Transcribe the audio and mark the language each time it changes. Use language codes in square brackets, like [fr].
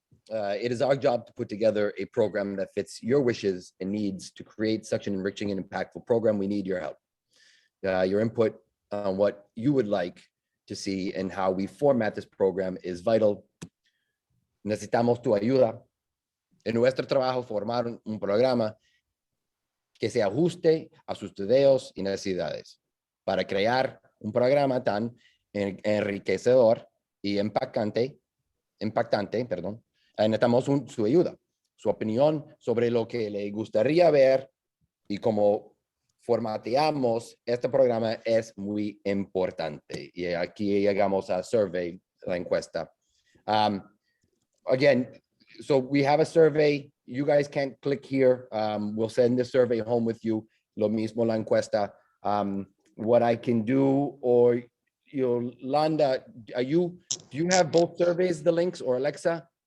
[en] It is our job to put together a program that fits your wishes and needs to create such an enriching and impactful program. We need your help. Your input on what you would like to see and how we format this program is vital. [es] Necesitamos tu ayuda. En nuestro trabajo, formar un programa que se ajuste a sus deseos y necesidades para crear un programa tan enriquecedor y impactante, perdón. Necesitamos su ayuda, su opinión sobre lo que le gustaría ver y cómo formateamos este programa es muy importante. Y aquí llegamos a survey, la encuesta. [en] Again, so we have a survey. You guys can't click here. We'll send the survey home with you. [es] Lo mismo la encuesta. [en] What I can do, or Yolanda, do you have both surveys, the links, or Alexa?